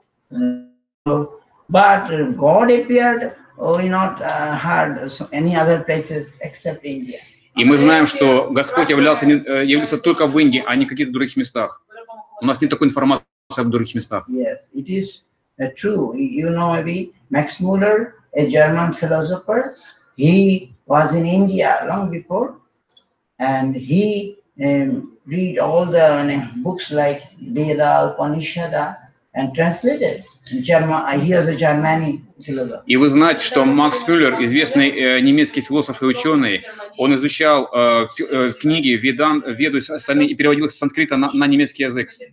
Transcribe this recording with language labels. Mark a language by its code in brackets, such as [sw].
[en] But God appeared, we not heard any other places except India. [ru] И мы знаем, что Господь явился только в Индии, а не в каких-то других местах. У нас нет такой информации об других местах. [en] Yes, it is true. You know, maybe Max Muller, a German philosopher, he was in India long before, and he read all the books like Veda, Upanishad, and translated. He was a German philosopher. [ru] И вы знаете, что Макс Мюллер, известный немецкий философ и ученый, он изучал книги Веду и переводил их с санскрита на немецкий язык.